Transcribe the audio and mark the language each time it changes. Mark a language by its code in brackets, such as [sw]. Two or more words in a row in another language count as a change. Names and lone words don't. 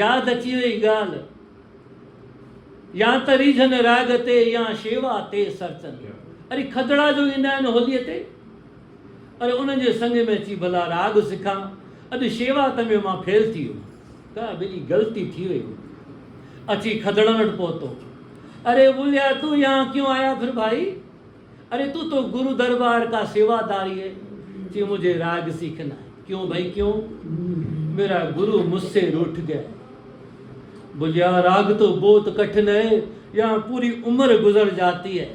[sd] याद अची वई ॻाल्हि, या त रीझन राग ते या शेवा ते सरचन। अरे खदड़ा जो ईंदा आहिनि होलीअ ते, अरे उन्हनि जे संग में अची भला राग सिखां, अॼु शेवा त में मां फेल थी वियुमि, का बिली ग़लती थी वई। अची खदड़नि वटि पहुतो। [hi] अरे बोलिया तू यहाँ क्यों आया फिर भाई? अरे तू तो गुरु दरबार का सेवादारी है। जी मुझे राग सीखना है। क्यों भाई क्यों? मेरा गुरु मुझसे रूठ गया। बोलिया राग तो बहुत कठिन है, यहाँ पूरी उम्र गुजर जाती है।